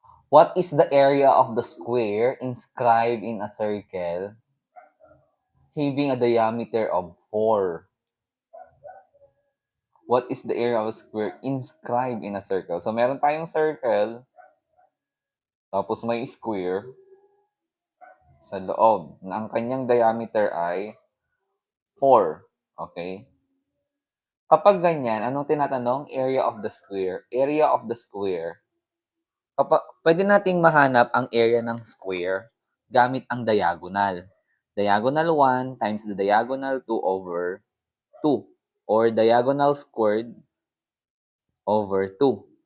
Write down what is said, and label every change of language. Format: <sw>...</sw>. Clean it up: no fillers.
<en>What is the area of the square inscribed in a circle having a diameter of 4? What is the area of a square inscribed in a circle?</en> <tl>So, meron tayong circle, tapos may square sa loob na ang kanyang diameter ay 4. Okay? Kapag ganyan, anong tinatanong?</tl> <en>Area of the square. Area of the square.</en> <tl>Pwede nating mahanap ang area ng square gamit ang diagonal.</tl> <en>Diagonal 1 times the diagonal 2 over 2. Or diagonal squared over 2.</en>